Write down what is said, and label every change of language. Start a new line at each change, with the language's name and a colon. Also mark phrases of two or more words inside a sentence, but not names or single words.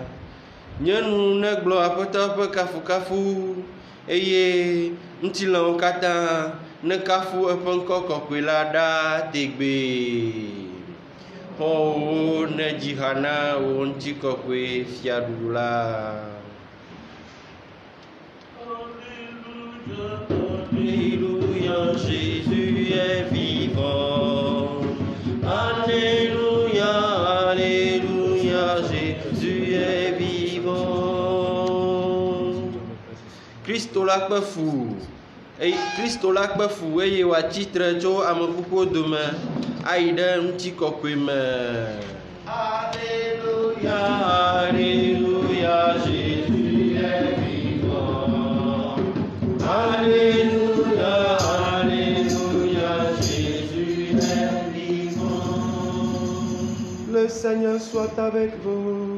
Ewe: Nyɔnu negblɔ aƒetɔ ƒe kafukafu eye ŋutilãwo katã nekafu eƒe ŋkɔ kɔkɔe la ɖa tegbee. Xɔwo nedzi ha na wo ŋutikɔkɔe fiaɖuɖu la.
French: Alléluia, Jésus est vivant. Alléluia, alléluia, Jésus est vivant.
Ewe: Kristo la kpe fu eye wòatsitre tso ame ƒuƒuwo dome ayi ɖe ŋutikɔkɔe me.
French: Alléluia, alléluia, Jésus est vivant. Alléluia, alléluia, Jésus est vivant. Le Seigneur soit avec vous.